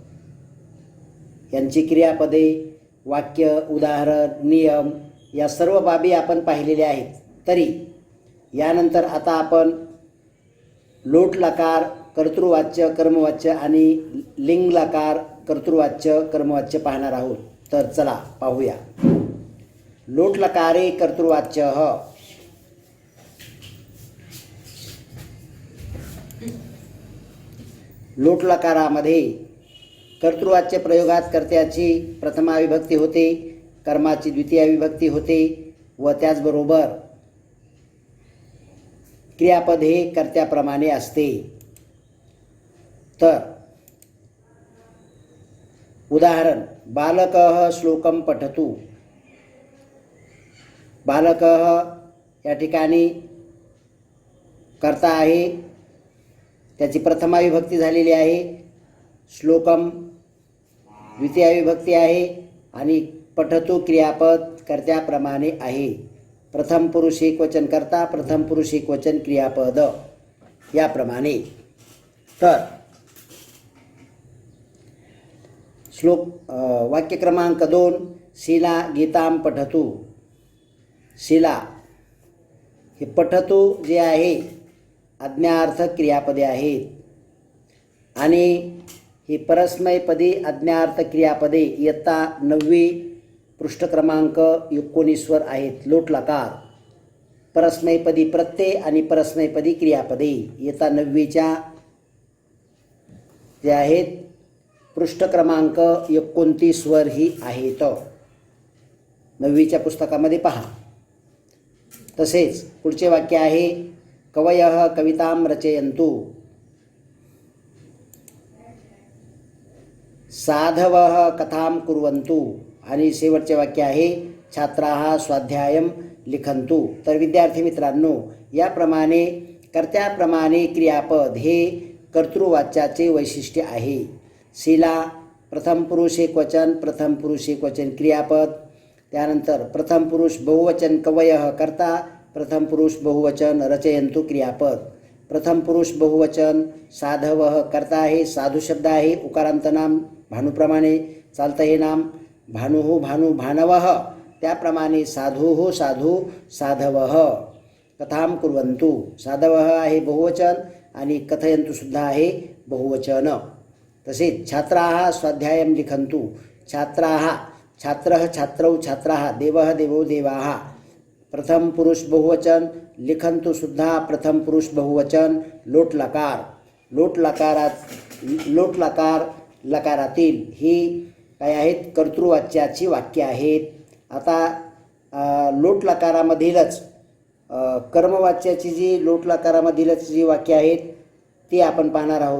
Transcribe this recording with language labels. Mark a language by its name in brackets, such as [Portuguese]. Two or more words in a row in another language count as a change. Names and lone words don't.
[Marathi] यांची क्रियापदे, वाक्य, उदाहरण, नियम या सर्व बाबी आपण पाहिलेल्या आहेत. तरी यानंतर आता आपण लोटलकार कर्तृवाच्य कर्मवाच्य आणि लिंगलकार कर्तृवाच्य कर्मवाच्य पाहणार आहोत. तर चला पाहूया. [Sanskrit] लोटलकारे कर्तृवाच्यः. [Marathi] लोटलकारामध्ये कर्तृवाच्य प्रयोगात कर्त्याची प्रथमा विभक्ती होते, कर्माची द्वितीय विभक्ती होते व त्याचबरोबर क्रियापद हे कर्त्याप्रमाणे असते. तर उदाहरण, [Sanskrit] बालकः श्लोकं पठतु. [Marathi] बालकः या ठिकाणी कर्ता आहे, त्याची प्रथमा विभक्ती झालेली आहे. श्लोकम द्वितीय विभक्ती आहे आणि पठतु क्रियापद कर्त्याप्रमाणे आहे. प्रथम पुरुष एकवचन कर्ता, प्रथम पुरुष एकवचन क्रियापद याप्रमाणे. तर वाक्य क्रमांक 2, शीला [Sanskrit] गीतां पठतु. [Marathi] शीला हे पठतु जे आहे आज्ञार्थ क्रियापदे आहेत आणि ही परस्मैपदी आज्ञार्थ क्रियापदे इयत्ता 9वी पृष्ठ क्रमांक 19 आहेत. लोटलकार, परस्मैपदी प्रत्यय आणि परस्मैपदी क्रियापदे इयत्ता 9वीच्या जे आहेत पृष्ठ क्रमांक 29 वर ही आहेत. 9वीच्या पुस्तकामध्ये पहा. तसेच पुढचे वाक्य आहे, [Sanskrit] कवयः कवितां रचयन्तु. साधवः कथां कुर्वन्तु. [Marathi] आणि शेवटचे वाक्य आहे, [Sanskrit] छात्राः स्वाध्यायं लिखन्तु. [Marathi] तर विद्यार्थी मित्रांनो, याप्रमाणे कर्त्याप्रमाणे क्रियापद हे कर्तृवाच्याचे वैशिष्ट्य आहे. शीला प्रथम पुरुष एकवचन, प्रथम पुरुष एकवचन क्रियापद. त्यानंतर प्रथम पुरुष बहुवचन कवयः कर्ता, प्रथम पुरुष बहुवचन रचयन्तु क्रियापद. प्रथम पुरुष बहुवचन साधवः कर्ता आहे, साधू शब्द आहे, उकारांत नाम भानुप्रमाणे चालतं हे नाम. [Sanskrit] भानुः भानु भानवः, त्याप्रमाणे साधुः साधू साधवः. कथां कुर्वन्तु, [Marathi] साधवः आहे बहुवचन आणि कथयन्तु सुद्धा आहे बहुवचन. [Sanskrit] तसेच छात्राः स्वाध्यायं लिखन्तु. छात्राः, छात्रः छात्रौ छात्राः, देवः देवौ देवाः. [Marathi] प्रथम पुरुष बहुवचन. लिखन्तु सुद्धा प्रथम पुरुष बहुवचन. लोटलकार, लोटलकार लकारातील ही काय आहेत कर्तृवाच्याची वाक्य आहेत. आता लोटलकारामधीलच कर्मवाच्याची जी लोटलकारामधीलच जी वाक्य आहेत ती आपण पाहणार आहोत.